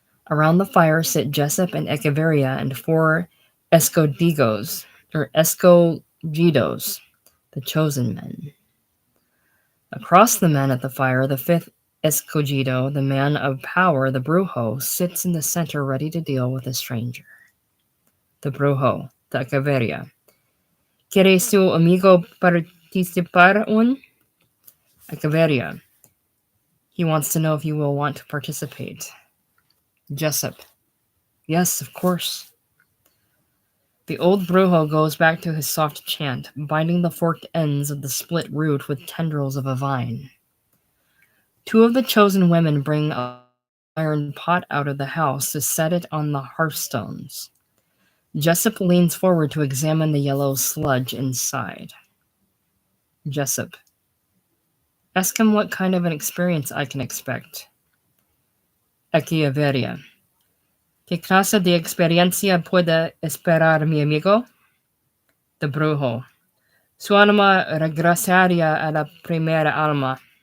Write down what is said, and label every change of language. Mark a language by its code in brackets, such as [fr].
[en] Around the fire sit Jessup and Echeverria and 4 escogidos, the chosen men. Across the men at the fire, the 5th escogido, the man of power, the Brujo, sits in the center ready to deal with a stranger. The Brujo, to Echeverria. [es] ¿Quiere su amigo participar un? [en] Echeverria. He wants to know if you will want to participate. Jessup. Yes, of course. The old Brujo goes back to his soft chant, binding the forked ends of the split root with tendrils of a vine. 2 of the chosen women bring a iron pot out of the house to set it on the hearthstones. Jessup leans forward to examine the yellow sludge inside. Jessup. Ask him what kind of an experience I can expect. Echeverria. [es] ¿Qué clase de experiencia puede esperar mi amigo? The Brujo. Su alma regresaría a la primera alma.